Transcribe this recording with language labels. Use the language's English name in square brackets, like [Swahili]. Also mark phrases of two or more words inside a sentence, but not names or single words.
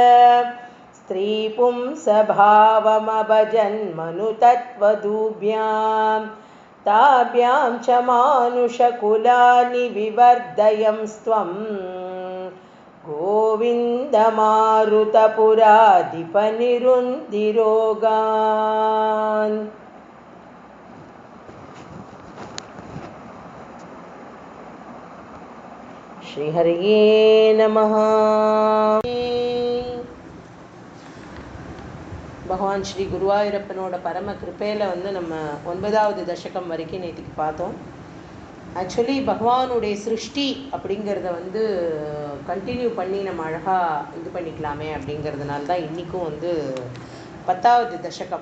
[Sanskrit] स्त्रीपुंसभावमभजन्मनुतत्वदूभ्यां ताभ्यां च मानुषकुलानि विवर्धयंस्त्वं गोविन्दमारुतपुराधिपनिरुन्दिरोगान् श्रीहरिये नमः. [Tamil] பகவான் ஸ்ரீ குருவாயூரப்பனோட பரம கிருப்பையில் நம்ம 9வது தசகம் வரைக்கும் நேற்றுக்கு பார்த்தோம். ஆக்சுவலி பகவானுடைய சிருஷ்டி அப்படிங்கிறத கண்டினியூ பண்ணி நம்ம அழகாக இது பண்ணிக்கலாமே அப்படிங்கிறதுனால தான் இன்றைக்கும் 10வது தசகம்.